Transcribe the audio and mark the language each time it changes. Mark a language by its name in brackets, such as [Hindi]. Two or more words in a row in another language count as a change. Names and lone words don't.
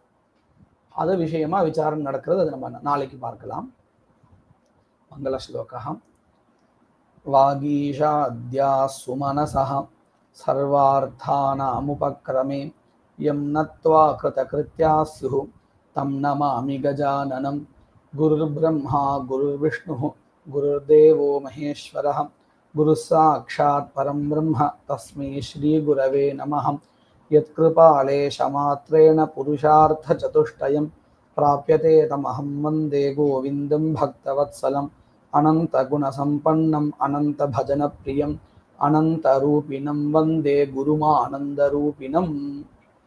[Tamil] அது விஷயமா விசாரம் நடக்கிறது. அது நம்ம நாளைக்கு பார்க்கலாம். மங்கள ஸ்லோகம். [Sanskrit] वागीशा आद्याः सुमनसः सर्वार्थानामुपक्रमे यं नत्वा कृतकृत्याः स्युः तं नमामि गजाननम्. गुरुर् ब्रह्मा गुरुर् विष्णुः गुरुर्देवो महेश्वरः गुरु साक्षात् परं ब्रह्म तस्मै श्री गुरवे नमः. यत्कृपालेशमात्रेण पुरुषार्थ चतुष्टयम् प्राप्यते तमहं वन्दे गोविन्दं भक्तवत्सलम्. अनन्त गुणसम्पन्नम् अनन्त भजन प्रियम् अनन्त रूपिणं वन्दे गुरुमानन्द रूपिणम्.